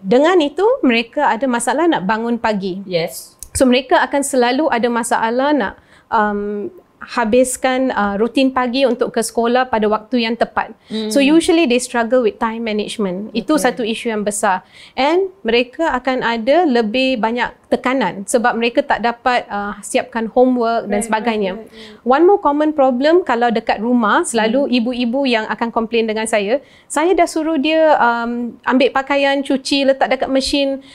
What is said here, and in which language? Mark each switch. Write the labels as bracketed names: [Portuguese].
[Malay] Dengan itu mereka ada masalah nak bangun pagi. [English] Yes. [Malay] So mereka akan selalu ada masalah nak habiskan rutin pagi untuk ke sekolah pada waktu yang tepat. [English] So usually they struggle with time management. [Malay] Itu satu isu yang besar. And mereka akan ada lebih banyak tekanan sebab mereka tak dapat siapkan homework dan sebagainya. [English] One more common problem [Malay] kalau dekat rumah, selalu ibu-ibu yang akan komplain dengan saya dah suruh dia ambil pakaian, cuci, letak dekat mesin,